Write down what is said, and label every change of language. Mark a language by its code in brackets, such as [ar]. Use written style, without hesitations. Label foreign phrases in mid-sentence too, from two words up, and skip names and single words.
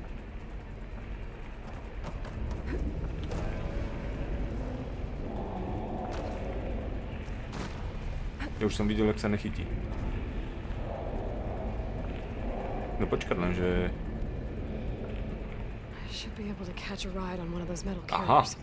[sk] Ja už som videl, jak sa nechytí. No počkať len, že... [en] I should be able to catch a ride on one of those metal Aha! carriers.